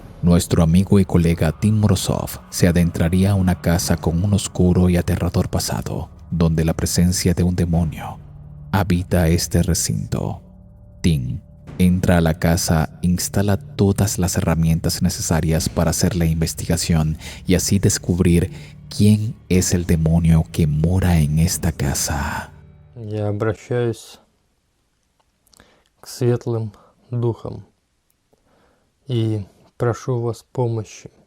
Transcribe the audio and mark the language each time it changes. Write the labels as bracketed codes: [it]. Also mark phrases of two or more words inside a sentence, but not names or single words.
[es] nuestro amigo y colega Tim Morozov se adentraría a una casa con un oscuro y aterrador pasado, donde la presencia de un demonio habita este recinto. Tim entra a la casa, instala todas las herramientas necesarias para hacer la investigación y así descubrir quién es el demonio que mora en esta casa. [ru] Я обращаюсь к светлым духам и прошу вас помощи.